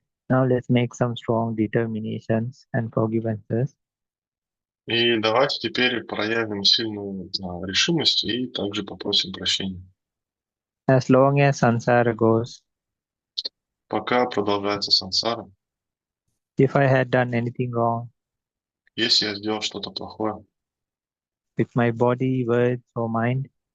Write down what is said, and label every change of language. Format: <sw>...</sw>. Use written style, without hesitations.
<en>Now let's make some strong determinations and forgivences.</en> <ru>И давайте теперь проявим сильную решимость и также попросим прощения.</ru> <en>As long as samsara goes,</en> <ru>Пока продолжается сансара,</ru> <en>if I had done anything wrong</en> <ru>если я сделал что-то плохое</ru> <en>with my body, words, or mind,</en>